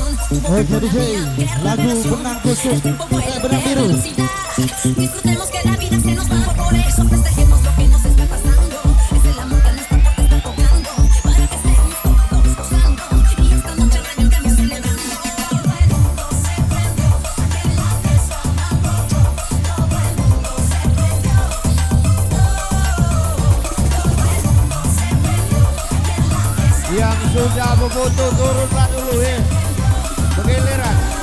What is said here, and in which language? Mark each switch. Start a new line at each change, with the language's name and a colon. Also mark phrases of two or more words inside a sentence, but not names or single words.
Indonesian: Oke DJ, lagu benang kusut, benang biru.
Spanish: Disfrutemos que la vida se nos va, por eso festejemos lo que nos está pasando. Es el amor que nuestra puerta está tocando, para que estemos todos gozando. Y esta noche arranquemos celebrando. Todo el mundo se prendió, que la desarmando. Todo el mundo se prendió. Todo el mundo se prendió, que la desarmando.
Indonesian: Yang sudah memfoto turunlah dulu ya. Pengiliran.